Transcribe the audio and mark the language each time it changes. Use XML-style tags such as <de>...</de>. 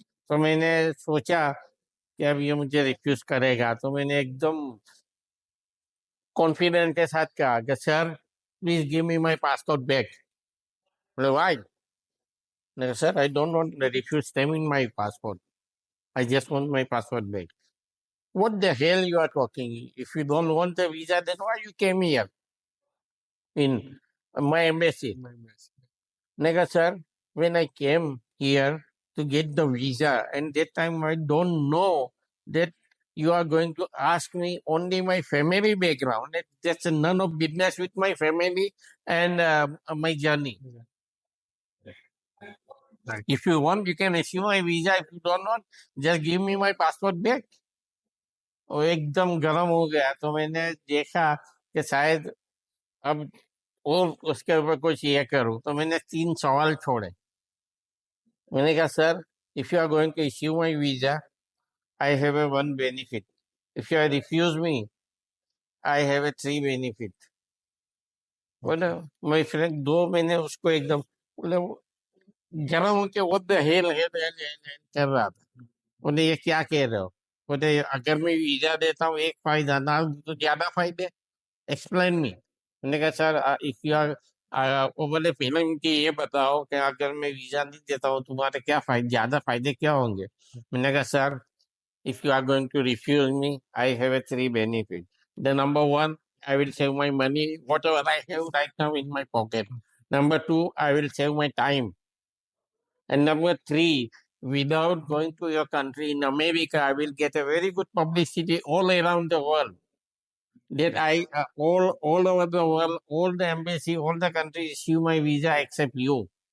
<hi>तो मैंने सोचा कि अब ये मुझे रिफ्यूज करेगा, तो मैंने एकदम कॉन्फिडेंट के साथ कहा कि</hi> <en>Sir please give me my passport back.</en> <hi>बोले</hi> <en>Why? Sir I don't want refuse stamp in my passport, I just want my passport back. What the hell you are talking? If you don't want the visa, then why you came here in my embassy? Nega sir, when I came here to get the visa, and that time I don't know that you are going to ask me only my family background. That's none of business with my family and my journey. If you want, you can issue my visa. If you don't want, just give me my passport back.</en> <hi>वो एकदम गर्म हो गया। तो मैंने देखा कि शायद अब और उसके ऊपर कुछ ये करूं, तो मैंने 3 सवाल छोड़े। मैंने कहा</hi> <en>Sir if you are going to issue my visa I have a 1 benefit, if you refuse me I have a 3 benefit.</en> <hi>बोले</hi> <en>my friend</en> <hi>2 महीने उसको एकदम बोले गर्म होके</hi> <en>what the hell</en> <hi>कर रहा था। बोले ये क्या कह रहे हो? बोले अगर मैं वीजा देता हूँ एक फायदा ना तो ज्यादा फायदे,</hi> <en>Explain me.</en> <hi>मैंने कहा</hi> <en>sir if you are</en> <hi>वो बोले पहले मुझे ये बताओ कि अगर मैं वीजा नहीं देता हूँ तुम्हारे क्या फायदे, ज्यादा फायदे क्या होंगे? मैंने कहा</hi> <en>Sir if you are going to refuse me I have a 3 benefit. The number 1 I will save my money whatever I have right now in my pocket. Number 2 I will save my time. And number 3, without going to your country in America, I will get a very good publicity all around the world. That I all over the world, all the embassy, all the countries issue my visa except you.</en>